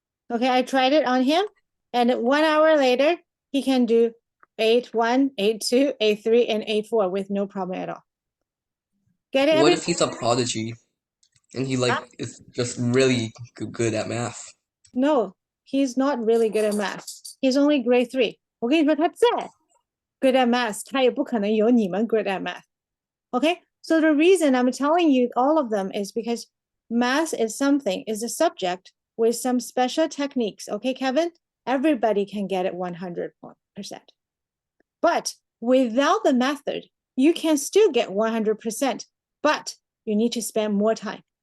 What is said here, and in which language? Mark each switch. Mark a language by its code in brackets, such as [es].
[en] Okay, I tried it on him, and 1 hour later, he can do 8-1, 8-2, 8-3, and 8-4 with no problem at all. Get it? What if he's a prodigy and he is just really good at math? No, he's not really good at math. He's only grade 3. [zh] 我跟你说，他再 [en] good at math, [zh] 他也不可能有你们 good at math. [en] Okay, so the reason I'm telling you all of them is because math is a subject with some special techniques. Okay, Kevin? Everybody can get it 100%. But without the method, you can still get 100%, but you need to spend more time.